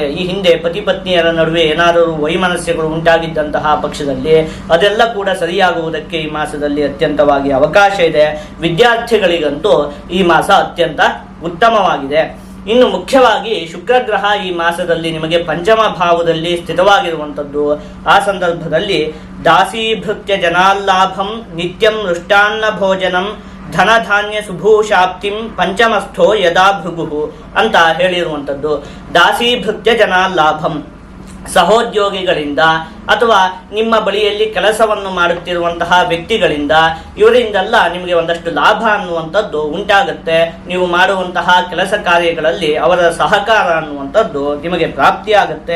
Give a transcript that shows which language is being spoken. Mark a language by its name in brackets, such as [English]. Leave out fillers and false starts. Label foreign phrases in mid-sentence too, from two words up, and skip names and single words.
[Kannada] ಈ ಹಿಂದೆ ಪತಿ ಪತ್ನಿಯರ ನಡುವೆ ಏನಾದರೂ ವೈಮನಸ್ಯಗಳು ಉಂಟಾಗಿದ್ದಂತಹ ಪಕ್ಷದಲ್ಲಿ ಅದೆಲ್ಲ ಕೂಡ ಸರಿಯಾಗುವುದಕ್ಕೆ ಈ ಮಾಸದಲ್ಲಿ ಅತ್ಯಂತವಾಗಿ ಅವಕಾಶ ಇದೆ. ವಿದ್ಯಾರ್ಥಿಗಳಿಗಂತೂ ಈ ಮಾಸ ಅತ್ಯಂತ ಉತ್ತಮವಾಗಿದೆ. ಇನ್ನು ಮುಖ್ಯವಾಗಿ ಶುಕ್ರಗ್ರಹ ಈ ಮಾಸದಲ್ಲಿ ನಿಮಗೆ ಪಂಚಮ ಭಾವದಲ್ಲಿ ಸ್ಥಿತವಾಗಿರುವಂಥದ್ದು. ಆ ಸಂದರ್ಭದಲ್ಲಿ [Sanskrit] ದಾಸೀಭೃತ್ಯ ಜನಾಲ್ಲಾಭಂ ನಿತ್ಯಂ ಮೃಷ್ಟಾನ್ನ ಭೋಜನಂ ಧನಧಾನ್ಯ ಸುಭೂಷಾಪ್ತಿಂ ಪಂಚಮಸ್ಥೋ ಯದಾ ಭೃಗು [Kannada] ಅಂತ ಹೇಳಿರುವಂಥದ್ದು. [Sanskrit] ದಾಸೀಭೃತ್ಯ ಜನಾಲ್ಲಾಭಂ, [Kannada] ಸಹೋದ್ಯೋಗಿಗಳಿಂದ ಅಥವಾ ನಿಮ್ಮ ಬಳಿಯಲ್ಲಿ ಕೆಲಸವನ್ನು ಮಾಡುತ್ತಿರುವಂತಹ ವ್ಯಕ್ತಿಗಳಿಂದ, ಇವರಿಂದೆಲ್ಲ ನಿಮಗೆ ಒಂದಷ್ಟು ಲಾಭ ಅನ್ನುವಂಥದ್ದು ಉಂಟಾಗುತ್ತೆ. ನೀವು ಮಾಡುವಂತಹ ಕೆಲಸ ಕಾರ್ಯಗಳಲ್ಲಿ ಅವರ ಸಹಕಾರ ಅನ್ನುವಂಥದ್ದು ನಿಮಗೆ ಪ್ರಾಪ್ತಿಯಾಗುತ್ತೆ.